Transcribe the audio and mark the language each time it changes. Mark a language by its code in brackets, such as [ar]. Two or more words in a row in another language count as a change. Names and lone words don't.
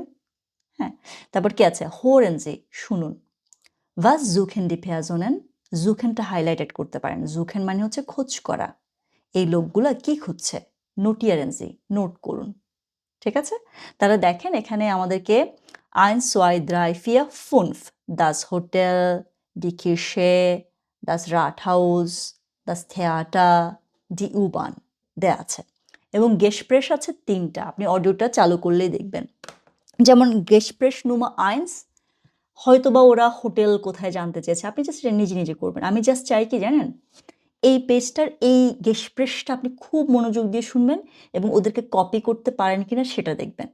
[bn] হ্যাঁ, তারপর কি আছে, [de] Hören Sie [bn] শুনুন, [de] Was suchen die Personen, [bn] জুখেনটা হাইলাইটেড করতে পারেন, জুখেন মানে হচ্ছে খোঁজ করা, এই লোকগুলা কি খুঁজছে, [de] Notieren Sie [bn] নোট করুন। ঠিক আছে, তাহলে দেখেন এখানে আমাদেরকে 1, 2, 3, 4, 5 [de] das Hotel, die Kirche, das Rathaus, das Theater, die U-Bahn [bn] দেয়া আছে এবং গেসপ্রেস আছে তিনটা, আপনি অডিওটা চালু করলেই দেখবেন, যেমন [de] Gespräch Nummer 1, [bn] হয়তোবা ওরা হোটেল কোথায় জানতে চেয়েছে, আপনি জাস্ট নিজে নিজে করবেন। আমি জাস্ট চাই কি জানেন, এই পেজটার এই গেসপ্রেসটা আপনি খুব মনোযোগ দিয়ে শুনবেন এবং ওদেরকে কপি করতে পারেন কিনা সেটা দেখবেন।